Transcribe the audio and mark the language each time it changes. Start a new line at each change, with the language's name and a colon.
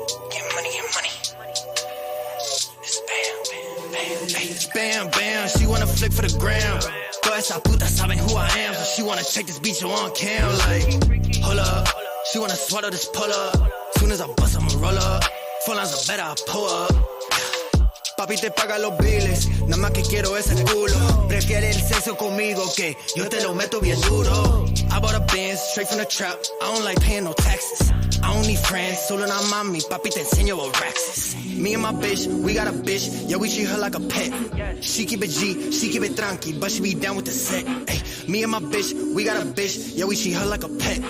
English: Get money, get money. It's bam, bam, bam, bam. Bam, bam, she wanna flick for the gram.
Spanish: Todas esas putas saben
English: who I am, so she wanna check this bitch on cam. Like, hold up, she wanna swallow this pull up. Soon as I bust, I'ma roll up. Phone lines are better, I pull up.
Spanish: Papi te paga los biles, nada más que quiero ese culo. Prefiere el sexo conmigo que yo te lo meto bien duro.
English: I bought a Benz, straight from the trap, I don't like paying no taxes. I don't need friends,
Spanish: solo una mami, papi te enseño
English: what racks is. Me and my bitch, we got a bitch, yeah we treat her like a pet. She keep it G, she keep it tranqui, but she be down with the set. Ay, me and my bitch, we got a bitch, yeah we treat her like a pet.